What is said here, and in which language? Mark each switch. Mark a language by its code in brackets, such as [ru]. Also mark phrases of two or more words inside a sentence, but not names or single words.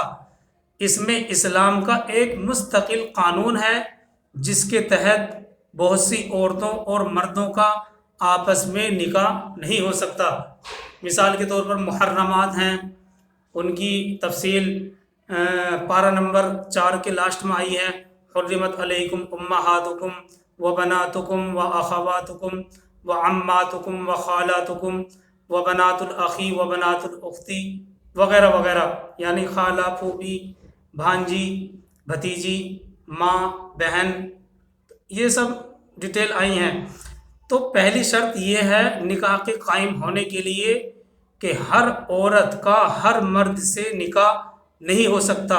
[ur] اس میں اسلام کا ایک مستقل قانون ہے جس کے تحت بہت سی عورتوں اور مردوں کا آپس میں نکاح نہیں ہو سکتا۔ مثال کے طور پر محرمات ہیں، ان کی تفصیل پارہ نمبر 4 کے لاسٹ میں آئی ہے۔ [ar] حرمت علیکم امہاتکم و بناتکم و اخواتکم و عماتکم و خالاتکم و بنات الاخی و بنات الاختی [ur] وغیرہ وغیرہ، یعنی خالہ، پھوپھی، بھانجی، بھتیجی، ماں، بہن، یہ سب ڈیٹیل آئی ہیں۔ تو پہلی شرط یہ ہے نکاح کے قائم ہونے کے لیے کہ ہر عورت کا ہر مرد سے نکاح نہیں ہو سکتا۔